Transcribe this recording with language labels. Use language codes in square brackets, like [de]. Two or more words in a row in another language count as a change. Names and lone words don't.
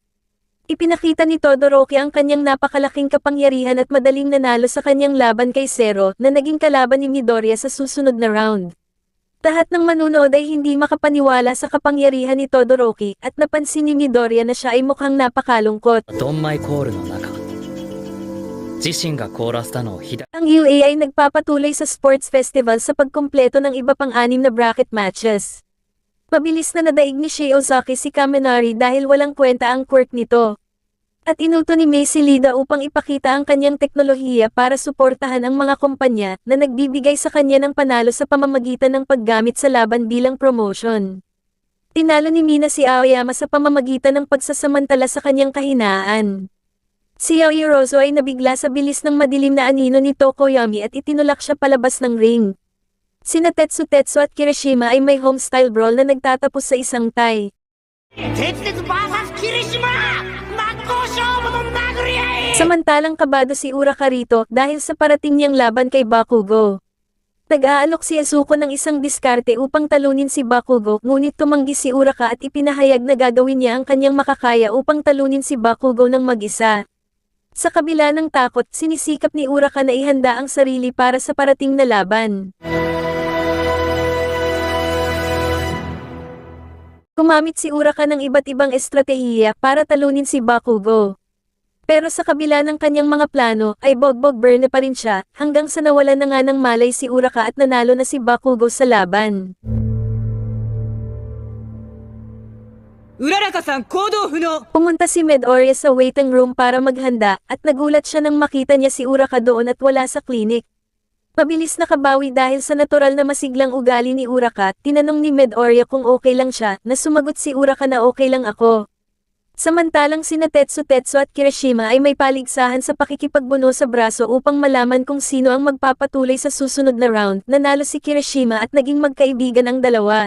[tl] Ipinakita ni Todoroki ang kanyang napakalaking kapangyarihan at madaling nanalo sa kanyang laban kay Zero na naging kalaban ni Midoriya sa susunod na round. Lahat ng manunood ay hindi makapaniwala sa kapangyarihan ni Todoroki at napansin ni Midoriya na siya ay mukhang napakalungkot. [ja] ドンマイコールの中自身が凍らせたのを左 [tl] Ang UA ay nagpapatuloy sa sports festival sa pagkumpleto ng iba pang 6 na bracket matches. Mabilis na nadaig ni Shei Ozaki si Kaminari dahil walang kwenta ang quirk nito. At inuto ni Mei si Lida upang ipakita ang kanyang teknolohiya para suportahan ang mga kumpanya na nagbibigay sa kanya ng panalo sa pamamagitan ng paggamit sa laban bilang promotion. Tinalo ni Mina si Aoyama sa pamamagitan ng pagsasamantala sa kanyang kahinaan. Si Yaoyorozu ay nabigla sa bilis ng madilim na anino ni Tokoyami at itinulak siya palabas ng ring. Sina Tetsu at Kirishima ay may [en] home-style brawl [tl] na nagtatapos sa isang tie. [ja] 鉄鉄 VS 霧島真っ向勝負の殴り合い [tl] Samantalang kabado si Uraka rito dahil sa parating niyang laban kay Bakugo. Nag-aalok si Azuko ng isang diskarte upang talunin si Bakugo ngunit tumanggi si Uraka at ipinahayag na gagawin niya ang kanyang makakaya upang talunin si Bakugo ng mag-isa. Sa kabila ng takot, sinisikap ni Uraka na ihanda ang sarili para sa parating na laban. Gumamit si Uraka ng iba't ibang estratehiya para talunin si Bakugo. Pero sa kabila ng kanyang mga plano, ay bogbog burn pa rin siya, hanggang sa nawalan na nga ng malay si Uraka at nanalo na si Bakugo sa laban. [ja] うららかさん行動不能 [tl] Pumunta si Midoriya sa waiting room para maghanda, at nagulat siya nang makita niya si Uraka doon at wala sa klinik. Mabilis nakabawi dahil sa natural na masiglang ugali ni Uraka, tinanong ni Midoriya kung okay lang siya, na sumagot si Uraka na okay lang ako. Samantalang sina Tetsu at Kirishima ay may paligsahan sa pakikipagbuno sa braso upang malaman kung sino ang magpapatuloy sa susunod na round, nanalo si Kirishima at naging magkaibigan ang dalawa.